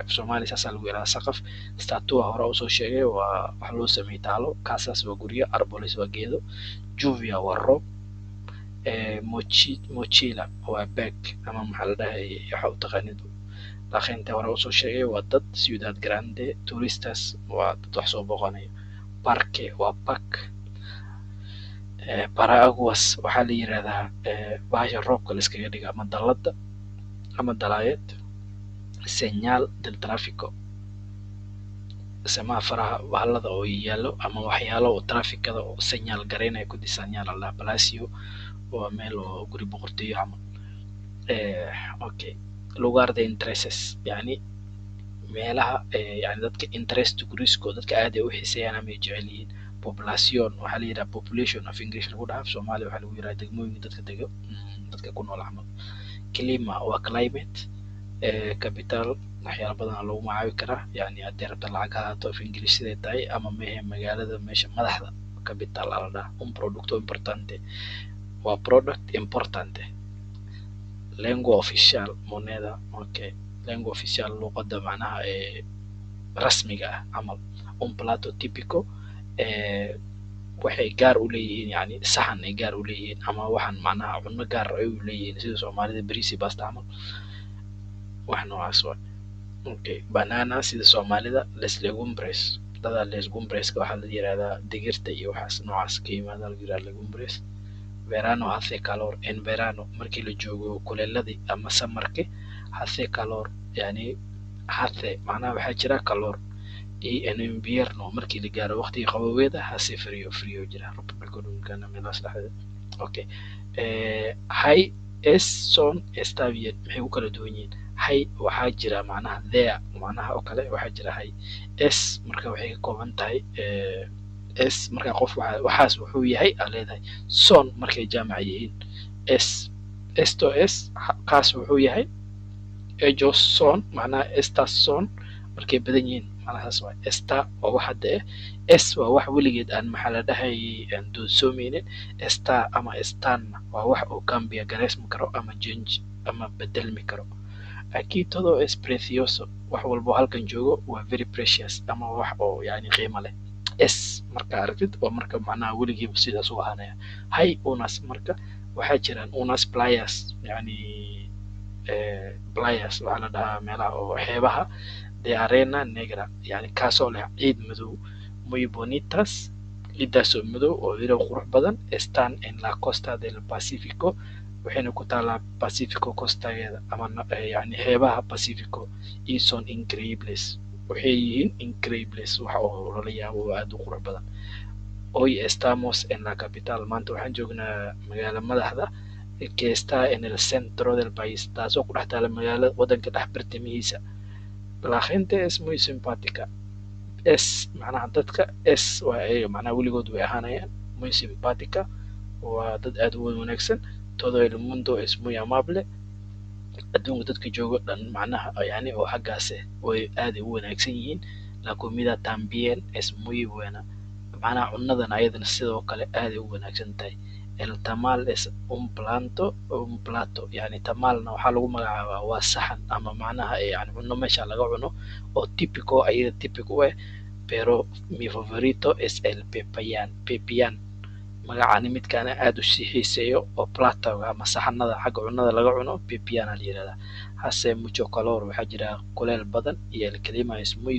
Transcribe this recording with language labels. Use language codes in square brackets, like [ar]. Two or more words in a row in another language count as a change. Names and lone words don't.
[so] Soomaali saasaa lagu yirahdaa saqaf. Statua hore usoo sheegay waa wax loo sameeyey taalo. Casas waa guryo, arboles waa geedo. Lluvia waa roob. Mochila waa bag ama maxaa la dhahay waxa u taqaanidu. [es] La gente hore usoo sheegay waa dad. Ciudad grande. [so] Turistas waa dad wax soo booqanayo. Parque waa park. Paraguas waxaa la yirahdaa bahasha roobka la iskaga dhiga ama dalada ama dalaayad. [es] Señal del tráfico [so] semaafaraha bahalada oo yaalo ama waxyaalo oo trafikada oo señal gareynaya ku diseñal [es] la palacio [so] waa meel oo guri boqortooyo camal. Okay, [es] lugar de intereses [so] yani meelaha yani dadka interest gurisko dadka aad ay u xiiseeyaan ama ay jecel yihiin. Population waxaa la yiraahdaa [en] population of English [so] lagu dhahaa, Soomaali waxaa lagu yiraahdaa degmooyinka dadka dego dadka ku nool camal. Clima waa climate. Capital waxyaalo badan lagu magacaabi karaa yani haddii rabta lacag ha ahaato [en] of English [so] siday tahay ama mehe magaalada meesha madaxda capital la dhahaa. [es] Un producto importante waa product importante. Lengua official moneda. [so] Okay, [es] lengua official [so] luqada macnaha rasmiga ah camal. [es] Un plato típico [so] waxay gaar u leeyihiin yani saxan ay gaar u leeyihiin ama waxaan macnaha cunno gaar ay u leeyihiin sida Soomaalida bariis iyo basta camal wax noocaas waa. Okay, banana sida Soomaalida [es] les legumbres [so] dada [es] les legumbres [so] waxaa la yiraahdaa digirta iyo waxaas noocaas ka yimaada la yiraahdaa legumbres. [es] Verano hace calor. En verano [so] markii la joogo kuleeladii ama samarki [es] hace calor [so] yani hace macnaha waxaa jira calor. [es] Y en invierno [so] markii la gaaro waqtiga qaboweeda [es] hace frío [so] jira roobkana meelaas dhexdeeda. [es] Okay, hay es son está bien [so] maxay u kala duwan yihiin. Hay waxaa jira macnaha there macnaha oo kale waxaa jira hay. Es marka waxay ka kooban tahay es marka qof waxaas wuxuu yahay aa leedahay. Son markay jaamac yihiin [es] esto es [so] kaas wuxuu yahay. [es] Ellos son [so] macnaha [es] estas son [so] markay badan yihiin macnahaas waa. Esta waa wax hadda es waa wax weligeed aan maxaa la dhahay aan doonsoomeynin. Esta ama estana waa wax oo cambia gareysmi karo ama change ama bedelmi karo. [es] Aquí todo es precioso [so] wax walbo halkan joogo waa [en] very precious [so] ama wax oo yani qiimo leh. Es marka aragtid waa marka macnaha weligiiba sidaas u ahaanaya. [es] Hay unas [so] marka waxaa jiraan [es] unas playas [so] yani playas waxaa la dhahaa meelaha oo xeebaha [es] de arena negra [so] yani kaasoo leh ciid madow. [es] Muy bonitas [so] ciidaasoo madow oo ilo qurux badan. [es] Están en la costa del Pacifico [so] waxayna ku taalaa Pacifico costageeda ama yani xeebaha Pacifico. [es] Y son increíbles [so] waxay yihiin increíbles wax oo lala yaabo oo aad u qurux badan. [es] Hoy estamos en la capital [so] maanta waxaan joognaa magaala madaxda [es] que está en el centro del país [so] taasoo ku dhex taala magaalada wadanka dhex bartamihiisa. [es] La gente es muy simpática. [so] Es macnaha dadka es waa ayaga macnaha weligood way ahaanayaan. [es] Muy simpática [so] waa dad aad u wanaagsan. [es] Todo el mundo es muy amable. [so] adduunka dadka joogo dhan macnaha yani oo xaggaas way aad u wanaagsan yihiin. [es] La comida también es muy buena [so] macnaha cunadan ayadana sidoo kale aad u wanaagsan tahay. [es] el tamal es un plato [so] yani tamalna waxaa lagu magacaabaa waa saxan ama macnaha yani cunno meesha laga cuno oo typico ayada typic u ah [es] pero mi favorito es el pepian [so] magacani midkaana aad u sii xiiseeyo oo platoga ama saxanada xagga cunnada laga cuno pepiana la yirahdaa [es] hase mucho calor [so] waxaa jira kuleel badan iyo [es] el clima es muy